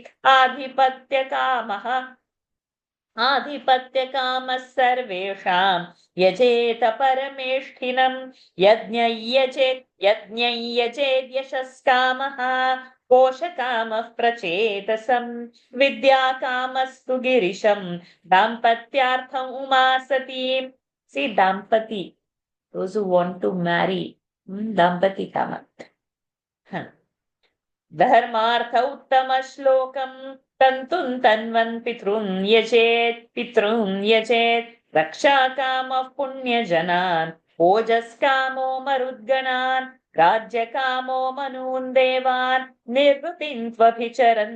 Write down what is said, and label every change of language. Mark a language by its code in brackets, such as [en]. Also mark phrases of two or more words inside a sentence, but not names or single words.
[sa] आधिपत्यकामः सर्वेषां यजेत परमेष्ठिनं यज्ञय्यचेद्यशस्कामः कोशकामः प्रचेतसं विद्याकामस्तु गिरिशं दाम्पत्यार्थम् उमा सतीं [en] see dampati those who want to marry [sa] dampati kama धर्मार्थ उत्तम श्लोकं तन्तुं तन्वन् पितॄन् यजेत् रक्षा कामः पुण्यजनान् ओजस्कामो मरुद्गणान् राज्यकामो मनून् देवान् निर्वृतिं त्वभिचरन्